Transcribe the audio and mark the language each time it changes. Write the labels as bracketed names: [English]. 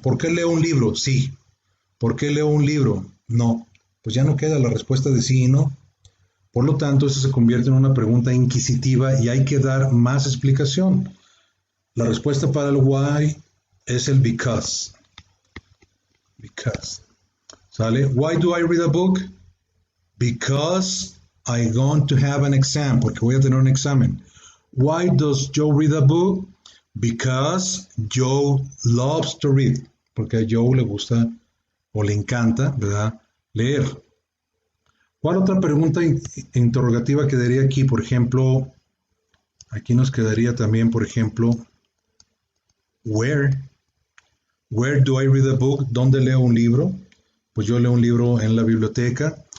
[Spanish] ¿Por qué leo un libro? Sí. ¿Por qué leo un libro? No. Pues ya no queda la respuesta de sí y no. Por lo tanto, esto se convierte en una pregunta inquisitiva y hay que dar más explicación. La respuesta para el why es el because. [English] Because. ¿Sale? Why do I read a book? Because I'm going to have an exam. [Spanish] Porque voy a tener un examen. [English] Why does Joe read a book? Because Joe loves to read. [Spanish] Porque a Joe le gusta o le encanta, ¿verdad?, leer. ¿Cuál otra pregunta interrogativa quedaría aquí? Por ejemplo, aquí nos quedaría también, por ejemplo, where. Where do I read a book? ¿Dónde leo un libro? Pues yo leo un libro en la biblioteca.